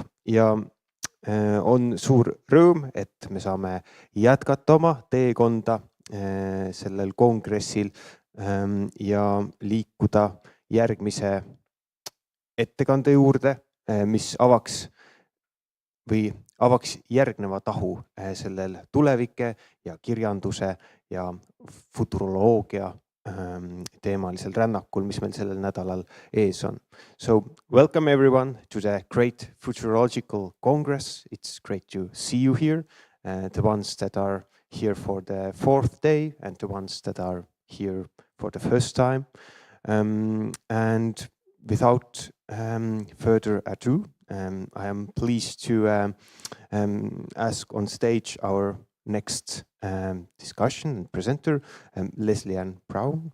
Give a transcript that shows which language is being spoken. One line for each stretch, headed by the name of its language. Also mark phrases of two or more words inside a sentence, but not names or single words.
Estonian: Ja on suur rõõm, et me saame jätkata oma teekonda sellel kongressil ja liikuda järgmise ettekande juurde, mis avaks järgneva tahu sellel tulevike ja kirjanduse ja futuroloogia teemalisel rännakul, mis meil sellel nädalal ees on.
English: So welcome everyone to the great Futurological Congress. It's great to see you here, the ones that are here for the 4th day and the ones that are here for the first time. And without further ado, I am pleased to ask on stage our next discussion and presenter, Lesley-Ann Brown.